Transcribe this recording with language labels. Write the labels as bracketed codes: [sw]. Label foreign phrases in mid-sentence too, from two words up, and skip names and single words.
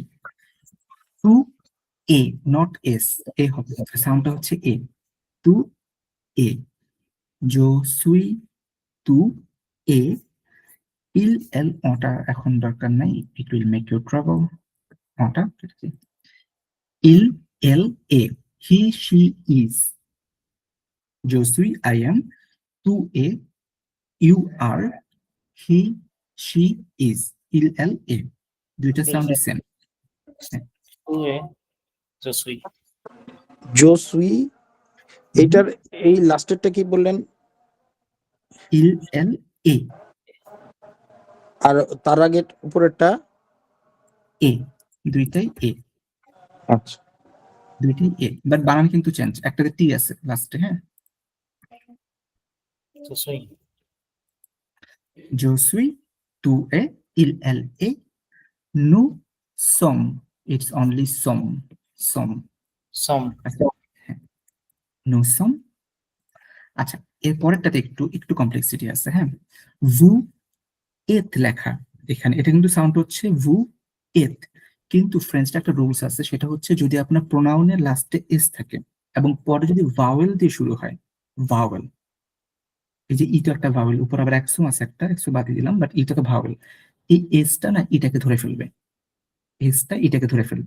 [fr] tu es, [en] not s, [bn] এ হবে, সাউন্ডটা হচ্ছে এ, [fr] tu es, [bn] জো [fr] suis tu es, il elle [bn] ওটা এখন দরকার নাই, [en] it will make you trouble, ওটা [fr] il elle est, [en] he she is, [fr] je suis [en] I am, [fr] tu es [en] you are, he she is, [fr] il elle est, [bn] দুইটা সাউন্ড সেম। [fr] tu es je suis, je suis, [bn] এটার এই লাস্টেরটা কি বললেন? [fr] il elle est, [bn] আর তার আগে উপরেরটা? এ, দুইটাই এ, আচ্ছা, দুইটাই এ, বাট বানান কিন্তু চেঞ্জ, একটাতে টি আছে লাস্টে। হ্যাঁ, [fr] je suis, je suis, tu es, il elle est, nous sommes, [en] it's only some, [fr] সম, nous sommes। [bn] আচ্ছা, এর পরেরটাতে একটু একটু কমপ্লেক্সিটি আছে। হ্যাঁ, [fr] vous êtes [bn] লেখা এখানে, এটা কিন্তু সাউন্ড হচ্ছে [fr] vous êtes, [bn] কিন্তু ফ্রেঞ্চটা একটা রুলস আছে, সেটা হচ্ছে যদি আপনার প্রোনাউনের লাস্টে এস থাকে এবং পরে যদি ভাওয়েল দিয়ে শুরু হয়, ভাওয়েল, এই যে ইটা একটা ভাওয়েল, উপর আবার একশো আছে, একটা একশো বাদ দিলাম, বাট ইটা তো ভাওয়েল, এই এসটা না ইটাকে ধরে ফেলবে, এসটা এটাকে ধরে ফেলবে।